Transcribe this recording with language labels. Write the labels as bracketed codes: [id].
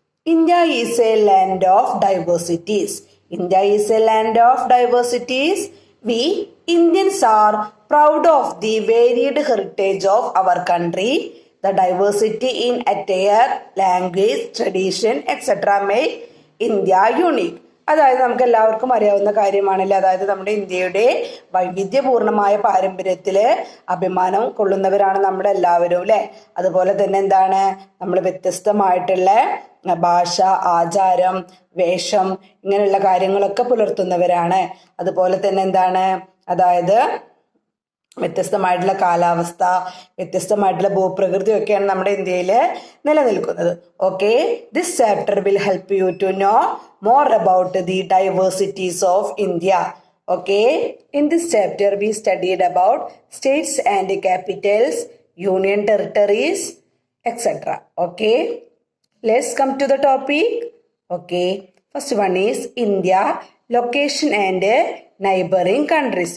[en] India is a land of diversities. India is a land of diversities. We Indians are proud of the varied heritage of our country. The diversity in attire, language, tradition, etc. make India unique. [ml] അതായത് നമുക്ക് എല്ലാവർക്കും അറിയാവുന്ന കാര്യമാണല്ലോ. അതായത് നമ്മുടെ ഇന്ത്യയുടെ വൈവിധ്യപൂർണമായ പാരമ്പര്യത്തില് അഭിമാനം കൊള്ളുന്നവരാണ് നമ്മുടെ എല്ലാവരും അല്ലെ. അതുപോലെ തന്നെ എന്താണ്, നമ്മൾ വ്യത്യസ്തമായിട്ടുള്ള ഭാഷ, ആചാരം, വേഷം ഇങ്ങനെയുള്ള കാര്യങ്ങളൊക്കെ പുലർത്തുന്നവരാണ്. അതുപോലെ തന്നെ എന്താണ്, അതായത് വ്യത്യസ്തമായിട്ടുള്ള കാലാവസ്ഥ, വ്യത്യസ്തമായിട്ടുള്ള ഭൂപ്രകൃതി ഒക്കെയാണ് നമ്മുടെ ഇന്ത്യയിൽ നിലനിൽക്കുന്നത്. [en] Okay, this chapter will help you to know more about the diversities of India. Okay, in this chapter we studied about states and capitals, union territories, etc. Okay, let's come to the topic. Okay, first one is India, location and neighboring countries.